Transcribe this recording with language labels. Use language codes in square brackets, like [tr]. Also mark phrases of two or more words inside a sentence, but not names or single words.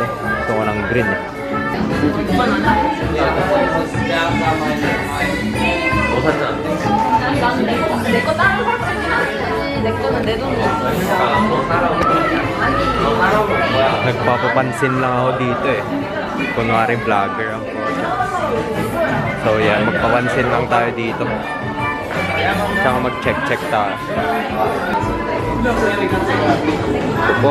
[tl] Gusto ko ng green eh. [ko] 내거 다른 사람이긴 한데 내 거는 내 돈이 [tl] Nagpapapansin lang ako dito eh. Kunwari vlogger ako. So yan, magpapansin lang tayo dito. Tsaka mag-check tayo. Ito po.